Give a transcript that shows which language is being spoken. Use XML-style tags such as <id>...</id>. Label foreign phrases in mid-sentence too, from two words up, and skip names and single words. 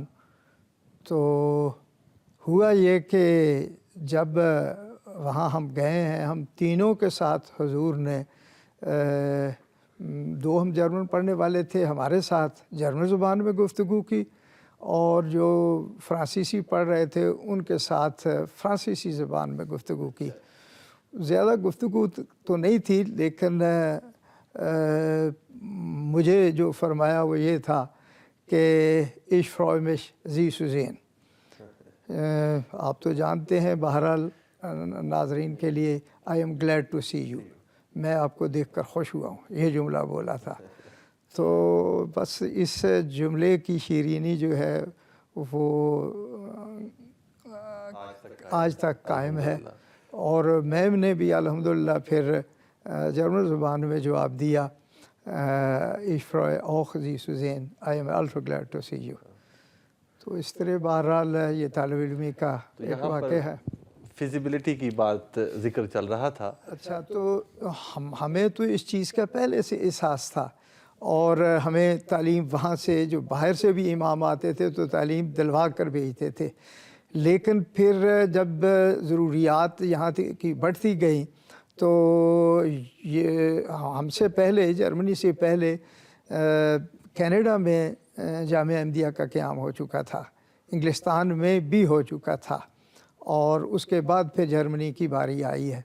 <ur>تو ہوا یہ کہ جب وہاں ہم گئے ہیں، ہم تینوں کے ساتھ حضور نے دو ہم جرمن پڑھنے والے تھے، ہمارے ساتھ جرمن زبان میں گفتگو کی، اور جو فرانسیسی پڑھ رہے تھے ان کے ساتھ فرانسیسی زبان میں گفتگو کی۔ زیادہ گفتگو تو نہیں تھی، لیکن مجھے جو فرمایا وہ یہ تھا کہ</ur> <de>ich freue mich Sie zu sehen۔</de> <ur>آپ تو جانتے ہیں، بہرحال ناظرین کے لیے</ur> <en>I am glad to see you،</en> <ur>میں آپ کو دیکھ کر خوش ہوا ہوں، یہ جملہ بولا تھا۔ تو بس اس جملے کی شیرینی جو ہے وہ آج تک قائم ہے، اور میم نے بھی الحمدللہ پھر جرمن زبان میں جواب دیا</ur> <de>ich freue auch Sie zu sehen،</de> <en>I am also glad to see you۔</en> <ur>تو اس طرح بہرحال یہ طالب علمی کا ایک واقعہ ہے۔ فیزیبلٹی کی بات ذکر چل رہا تھا۔ اچھا، تو ہمیں تو اس چیز کا پہلے سے احساس تھا، اور ہمیں تعلیم وہاں سے جو باہر سے بھی امام آتے تھے تو تعلیم دلوا کر بھیجتے تھے، لیکن پھر جب ضروریات یہاں کی بڑھتی گئیں تو یہ ہم سے پہلے، جرمنی سے پہلے کینیڈا میں جامعہ احمدیہ کا قیام ہو چکا تھا، انگلستان میں بھی ہو چکا تھا، اور اس کے بعد پھر جرمنی کی باری آئی ہے۔</ur>